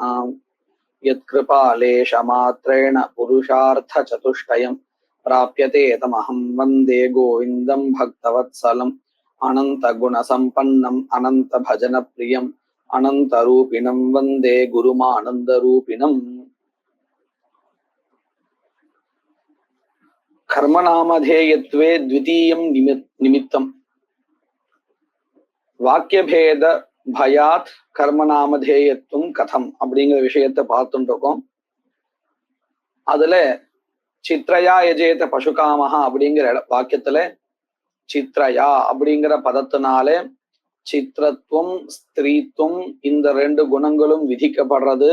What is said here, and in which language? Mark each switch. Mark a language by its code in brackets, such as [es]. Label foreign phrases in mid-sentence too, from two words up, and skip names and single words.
[sa] यत्कृपालेशमात्रेण पुरुषार्थचतुष्टयं प्राप्यते तमहं वन्दे गोविन्दं भक्तवत्सलम् अनन्तगुणसम्पन्नम् अनन्तभजनप्रियम् अनन्तरूपिणं वन्दे गुरुमानन्दरूपिणम्। कर्मनामधेयत्वे द्वितीयं निमित्तम् वाक्यभेद भयात् कर्मनामधेयत्वம் கதம் [ta] அப்படிங்கிற விஷயத்தை பார்த்துட்டு இருக்கோம். அதுல [sa] चित्रया यजेत पशुकामहा [ta] அப்படிங்கிற வாக்கியத்துல சித்ரயா அப்படிங்கிற பதத்தினாலே சித்திரத்துவம் ஸ்திரீத்துவம் இந்த ரெண்டு குணங்களும் விதிக்கப்படுறது.